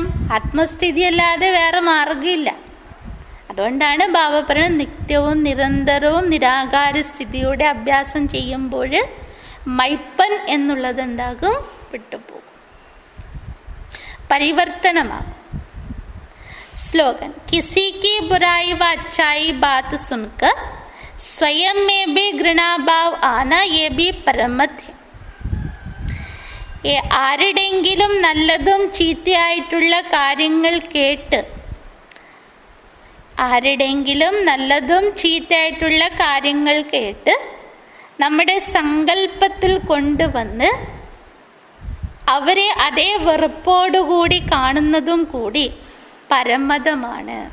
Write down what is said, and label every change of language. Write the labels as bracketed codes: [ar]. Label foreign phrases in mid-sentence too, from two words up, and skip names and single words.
[ml] ആത്മസ്ഥിതി അല്ലാതെ വേറെ മാർഗമില്ല. അതുകൊണ്ടാണ് ബാബ പറയുന്നത് നിത്യവും നിരന്തരവും നിരാകാര സ്ഥിതിയുടെ അഭ്യാസം ചെയ്യുമ്പോൾ മൈപ്പൻ എന്നുള്ളത് എന്താകും? വിട്ടുപോകും, പരിവർത്തനമാകും. [hi] स्लोगन, किसी की बुराई व अच्छाई बात सुनकर स्वयं में भी घृणा भाव आना ये भी परमत है. [ml] ആരുടെങ്കിലും നല്ലതും ചീത്തയായിട്ടുള്ള കാര്യങ്ങൾ കേട്ട് നമ്മുടെ സങ്കല്പത്തിൽ കൊണ്ടുവന്ന് അവരെ അതേ വെറുപ്പോടുകൂടി കാണുന്നതും കൂടി പരമതമാണ്.